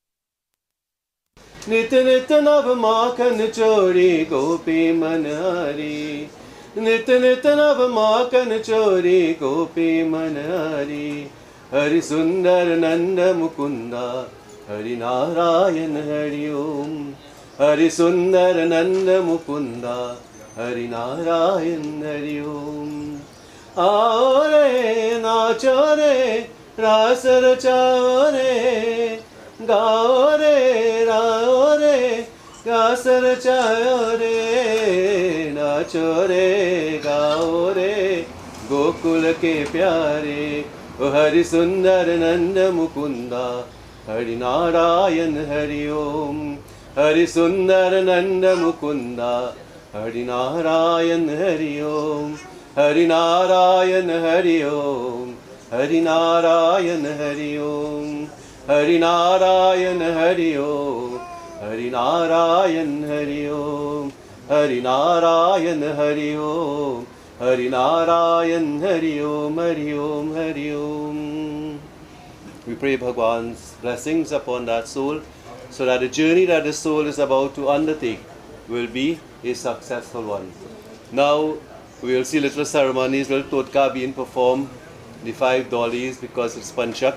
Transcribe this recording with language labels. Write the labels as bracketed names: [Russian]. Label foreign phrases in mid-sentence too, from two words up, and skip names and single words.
[Hindi] नित नित नव माखन चोरी गोपी मनहारी, नित नित नव माखन चोरी गोपी मनहारी, हरि सुंदर नंद मुकुंद, हरि नारायण हरि ओम, हरि सुंदर नंद मुकुंद, हरि नारायण हरि ओम. आओ रे, नाचो रे, रास रचाओ रे, गाओ रे, राओ रे, रास रचाओ रे, नाचो रे, गाओ रे, गोकुल के प्यारे, ओ हरि सुंदर नंद मुकुंद, हरि नारायण हरि ओम, हरि सुंदर नंद मुकुंद, हरि नारायण हरि ओम, हरि नारायण हरि ओम, हरि नारायण हरि ओम, हरि नारायण हरि ओम, हरि नारायण हरि ओम, हरि नारायण हरि ओम, हरि नारायण हरि ओम, हरि ओम, हरि ओम. [English] We pray Bhagwan's blessings upon that soul, so that the journey that the soul is about to undertake will be a successful one. Now we will see little ceremonies, little totka being performed, the 5 dollies because it's Panchak.